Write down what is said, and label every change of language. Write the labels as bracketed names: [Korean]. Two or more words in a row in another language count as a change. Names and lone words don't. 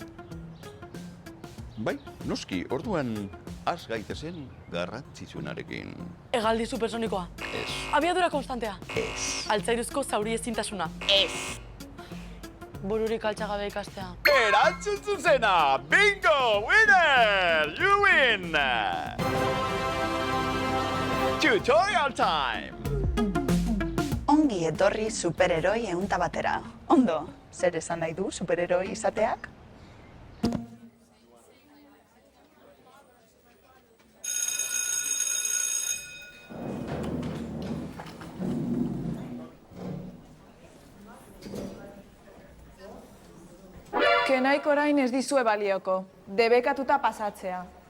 [Basque] Bai, noski, orduan has gaitezen garrantzitsuenarekin. Hegaldi supersonikoa. Ez. Abiadura konstantea. Ez. Altzairuzko zauri ezintasuna. Ez. Bururik altxagabe ikastea. Erantzun zuzena! Bingo! [English] Winner! You win! Tutorial time! [Basque] Ongi etorri superheroi ehunta batera. Ondo, zer esan nahi du superheroi izateak? Kenaik orain ez dizue balioko, debekatuta pasatzea.